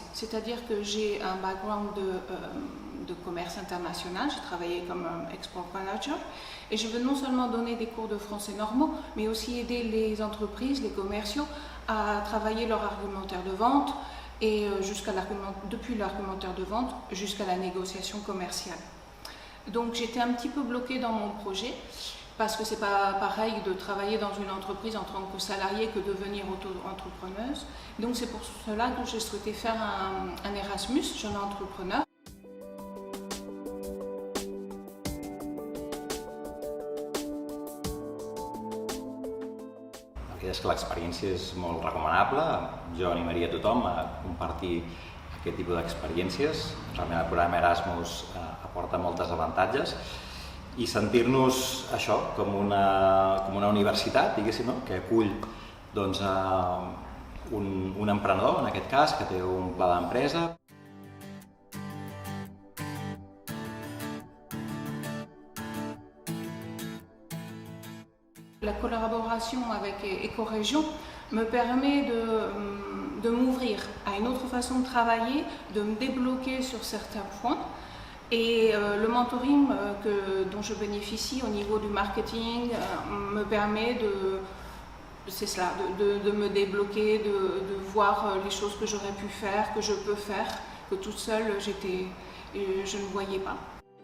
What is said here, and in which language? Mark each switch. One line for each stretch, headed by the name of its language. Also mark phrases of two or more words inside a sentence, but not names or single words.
French: C'est-à-dire que j'ai un background de commerce international, j'ai travaillé comme
English: export manager
French: et je veux non seulement donner des cours de français normaux, mais aussi aider les entreprises, les commerciaux à travailler leur argumentaire de vente et depuis l'argumentaire de vente jusqu'à la négociation commerciale. Donc j'étais un petit peu bloquée dans mon projet parce que c'est pas pareil de travailler dans une entreprise en tant que salarié que devenir auto-entrepreneuse. Donc c'est pour cela que j'ai souhaité faire un Erasmus, jeune entrepreneur.
Catalan: És que l'experiència és molt recomanable. Jo animaria a tothom a compartir aquest tipus d'experiències. Realment el programa Erasmus aporta moltes avantatges i sentir-nos això com una universitat, diguéssim, que acull un emprenedor, en aquest cas, que té un pla d'empresa.
French: La collaboration avec Ecoregion me permet de m'ouvrir à une autre façon de travailler, de me débloquer sur certains points. Et le mentoring dont je bénéficie au niveau du marketing me permet de me débloquer, de voir les choses que j'aurais pu faire, que je peux faire, que toute seule je ne voyais pas.